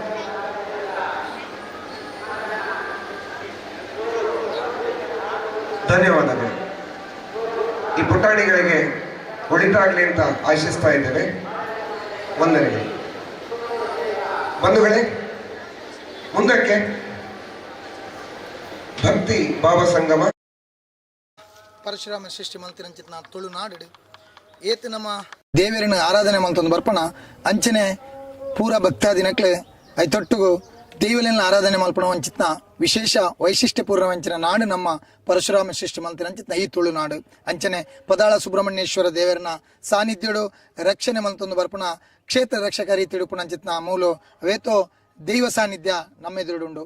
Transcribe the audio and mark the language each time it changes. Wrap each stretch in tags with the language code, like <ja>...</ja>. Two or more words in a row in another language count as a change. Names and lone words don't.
<kn>ಧನ್ಯವಾದಗಳು. ಈ ಪುಟಾಣಿಗಳಿಗೆ ಒಳಿತಾಗ್ಲಿ ಅಂತ ಆಶಿಸ್ತಾ ಇದ್ದೇವೆ. ವಂದನೆಗಳು. ಬಂಧುಗಳೇ, ಮುಂದಕ್ಕೆ ಭಕ್ತಿ ಭಾವ ಸಂಗಮ</kn> <tcy>ಪರಶುರಾಮ ಸೃಷ್ಟಿ ಮಲ್ತಿರಂಚಿತ್ನ ತುಳುನಾಡು ಏತ್ ನಮ್ಮ ದೇವರಿನ ಆರಾಧನೆ ಮಂತೊಂದು ಬರ್ಪಣ ಅಂಚನೆ ಪೂರ ಭಕ್ತಾದಿನಕ್ಲೆ ಐತೊಟ್ಟುಗು ದೇವಲಿನ ಆರಾಧನೆ ಮಲ್ಪಣ ವಂಚಿತ್ನ ವಿಶೇಷ ವೈಶಿಷ್ಟ್ಯಪೂರ್ಣ ವಂಚನ ನಾಡು ನಮ್ಮ ಪರಶುರಾಮ ಸೃಷ್ಟಿ ಮಲ್ತಿರಂಚಿತ್ನ ಈ ತುಳುನಾಡು ಅಂಚನೆ ಪದಾಳ ಸುಬ್ರಹ್ಮಣ್ಯೇಶ್ವರ ದೇವರನ ಸಾನ್ನಿಧ್ಯಡು ರಕ್ಷಣೆ ಮಂತೊಂದು ಬರ್ಪಣ ಕ್ಷೇತ್ರ ರಕ್ಷಕ ರೀತಿ ತಿಳುಪುಣಂಚಿತ್ನ ಮೂಲು ವೇತೋ ದೈವ ಸಾನ್ನಿಧ್ಯ ನಮ್ಮೆದುರುಂಡು.</tcy>